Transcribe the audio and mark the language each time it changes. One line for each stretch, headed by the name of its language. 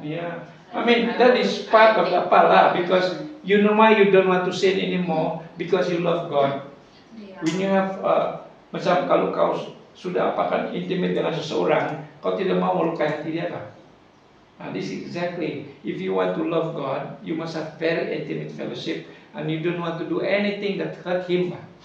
English: Yeah, I mean that is part of the pala, because you know why you don't want to sin anymore, because you love God. When you have
Malay: macam kalau kau sudah apakan intimate dengan seseorang, kau tidak mau melukai hati dia kan?
English: This is exactly, if you want to love God, you must have very intimate fellowship, and you don't want to do anything that hurt Him.